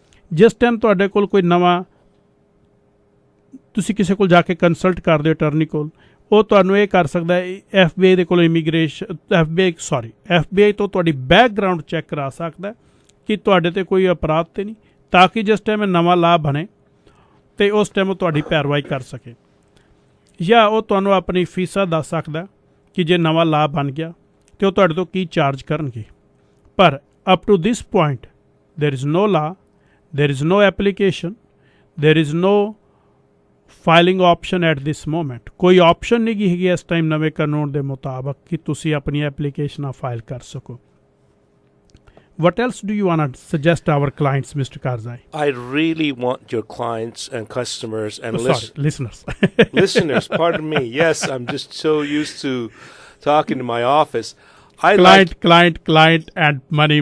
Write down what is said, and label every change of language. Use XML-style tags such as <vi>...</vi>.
<pa>ਜਿਸ ਟਾਈਮ ਤੁਹਾਡੇ ਕੋਲ ਕੋਈ ਨਵਾਂ, ਤੁਸੀਂ ਕਿਸੇ ਕੋਲ ਜਾ ਕੇ ਕੰਸਲਟ ਕਰਦੇ ਹੋ ਅਟਰਨੀ ਕੋਲ, ਉਹ ਤੁਹਾਨੂੰ ਇਹ ਕਰ ਸਕਦਾ ਹੈ, FBI ਦੇ ਕੋਲ FBI ਤੋਂ ਤੁਹਾਡੀ ਬੈਕਗਰਾਊਂਡ ਚੈੱਕ ਕਰਾ ਸਕਦਾ ਕਿ ਤੁਹਾਡੇ 'ਤੇ ਕੋਈ ਅਪਰਾਧ ਤਾਂ ਨਹੀਂ, ਤਾਂ ਕਿ ਜਿਸ ਟਾਈਮ ਨਵਾਂ ਲਾਅ ਬਣੇ ਅਤੇ ਉਸ ਟਾਈਮ ਉਹ ਤੁਹਾਡੀ ਪੈਰਵਾਈ ਕਰ ਸਕੇ। ਜਾਂ ਉਹ ਤੁਹਾਨੂੰ ਆਪਣੀ ਫੀਸਾਂ ਦੱਸ ਸਕਦਾ ਕਿ ਜੇ ਨਵਾਂ ਲਾਅ ਬਣ ਗਿਆ ਅਤੇ ਉਹ ਤੁਹਾਡੇ ਤੋਂ ਕੀ ਚਾਰਜ ਕਰਨਗੇ।</pa> <en>ਪਰ up to this point there is no law, there is no application, there is no filing option at this moment.</en> <pa>ਕੋਈ option ਨਹੀਂ ਹੈਗੀ ਇਸ ਟਾਈਮ ਨਵੇਂ ਕਾਨੂੰਨ ਦੇ ਮੁਤਾਬਕ ਕਿ ਤੁਸੀਂ ਆਪਣੀ ਐਪਲੀਕੇਸ਼ਨਾਂ ਫਾਈਲ ਕਰ ਸਕੋ।</pa> <en>What else do you want to suggest our clients, Mr. Kharazi? I really want your clients and customers and listeners. Listeners, pardon me. Yes, I'm just so used to talking to my office. Client, and money.</en>